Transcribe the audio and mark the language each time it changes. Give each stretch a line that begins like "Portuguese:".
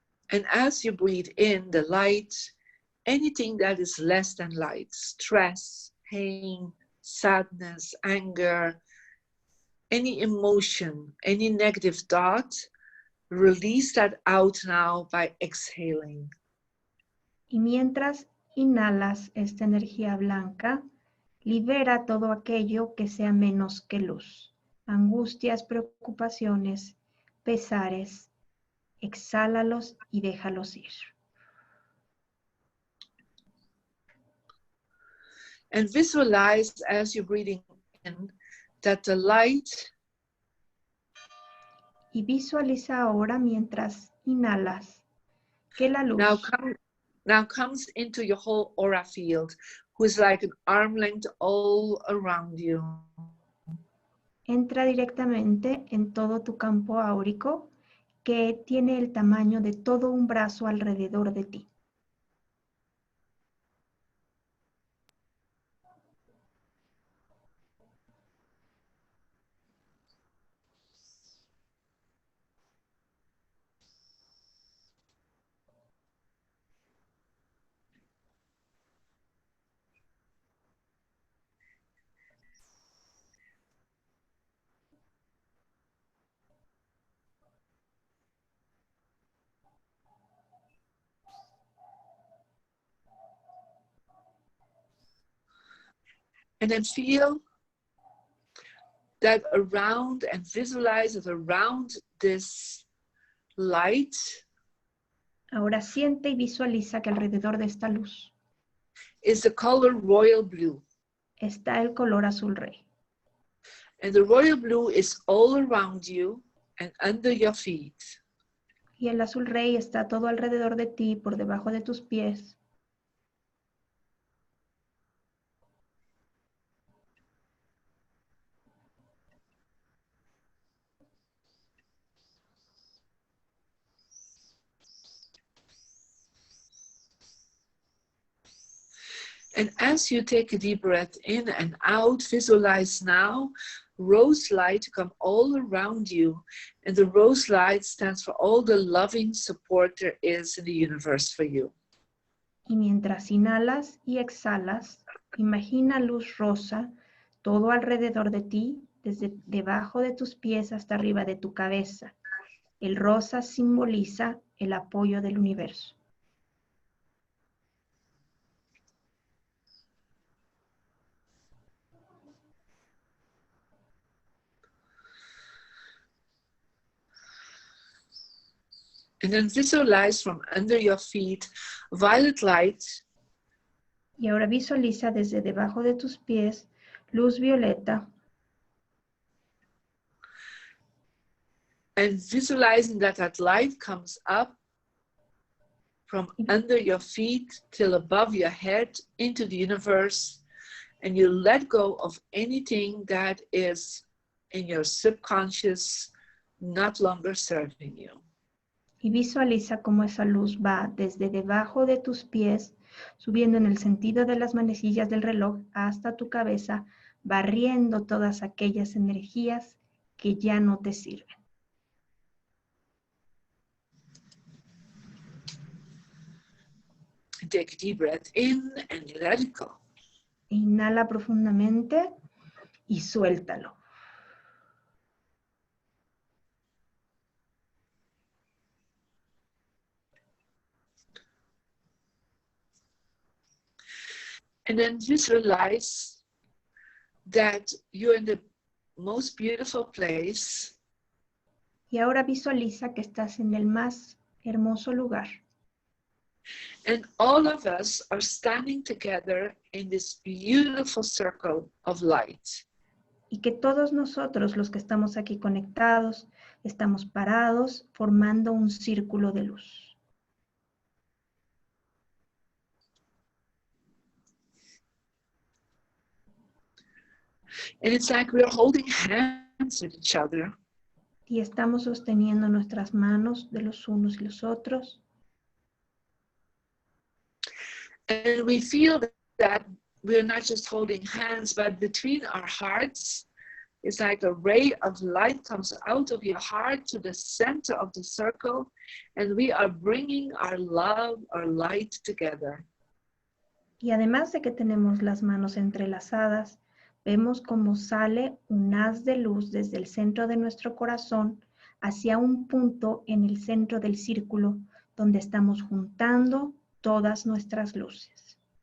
English: And as you breathe in the light, anything that is less than light, stress, pain, sadness, anger, any emotion, any negative thought, release that out now by exhaling.
Spanish: Y mientras inhalas esta energía blanca, libera todo aquello que sea menos que luz. Angustias, preocupaciones, pesares. Exhálalos y déjalos ir.
English: And visualize as you're breathing in that the light.
Spanish: Y visualiza ahora mientras inhalas que la luz
English: now comes into your whole aura field, who is like an arm length all around you.
Spanish: Entra directamente en todo tu campo áurico, que tiene el tamaño de todo un brazo alrededor de ti.
English: And then feel that around and visualize that around this light.
Spanish: Ahora siente y visualiza que alrededor de esta luz
English: is the color royal blue.
Spanish: Está el color azul rey.
English: And the royal blue is all around you and under your feet.
Spanish: Y el azul rey está todo alrededor de ti, por debajo de tus pies.
English: And as you take a deep breath in and out, visualize now rose light come all around you. And the rose light stands for all the loving support there is in the universe for you.
Spanish: Y mientras inhalas y exhalas, imagina luz rosa todo alrededor de ti, desde debajo de tus pies hasta arriba de tu cabeza. El rosa simboliza el apoyo del universo.
English: And then visualize from under your feet violet light.
Spanish: Y ahora visualiza desde debajo de tus pies luz violeta.
English: And visualizing that that light comes up from under your feet till above your head into the universe. And you let go of anything that is in your subconscious not longer serving you.
Spanish: Y visualiza cómo esa luz va desde debajo de tus pies, subiendo en el sentido de las manecillas del reloj hasta tu cabeza, barriendo todas aquellas energías que ya no te sirven.
English: Take a deep breath in and let it go.
Spanish: Inhala profundamente y suéltalo.
English: And then visualize that you're in the most beautiful place.
Spanish: Y ahora visualiza que estás en el más hermoso lugar.
English: And all of us are standing together in this beautiful circle of light.
Spanish: Y que todos nosotros, los que estamos aquí conectados, estamos parados formando un círculo de luz.
English: And it's like we're holding hands with each other.
Spanish: Y estamos sosteniendo nuestras manos de los unos y los otros.
English: And we feel that we're not just holding hands, but between our hearts, it's like a ray of light comes out of your heart to the center of the circle, and we are bringing our love, our light together.
Spanish: Y además de que tenemos las manos entrelazadas, vemos cómo sale un haz de luz desde el centro de nuestro corazón hacia un punto en el centro del círculo donde estamos juntando todas nuestras luces.